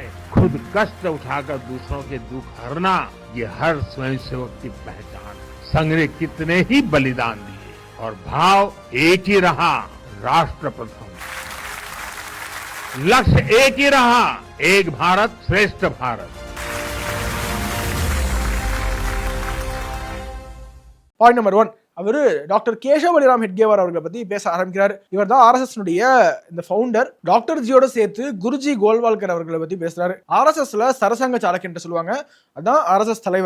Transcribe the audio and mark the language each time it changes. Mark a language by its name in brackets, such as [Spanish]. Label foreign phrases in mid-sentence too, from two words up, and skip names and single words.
[Hindi] खुद कष्ट उठाकर दूसरों के दुख हरना ये हर स्वयंसेवक की पहचान। संघ ने कितने ही बलिदान दिए और भाव एक ही रहा, राष्ट्र प्रथम। लक्ष्य एक ही रहा, एक भारत श्रेष्ठ भारत। [Tamil] பாயிண்ட் நம்பர் 1, அவரு டாக்டர் கேசவ பலிராம் ஹெட்கேவார் அவர்களை பத்தி பேச ஆரம்பிக்கிறார். இவர் தான் RSS இந்த ஃபவுண்டர். டாக்டர் ஜியோட சேர்த்து குருஜி கோல்வால்கர் அவர்களை பத்தி பேசுறாரு. RSSல சரசங்க சாலக் என்று சொல்லுவாங்க, அதான் RSS தலைவர்.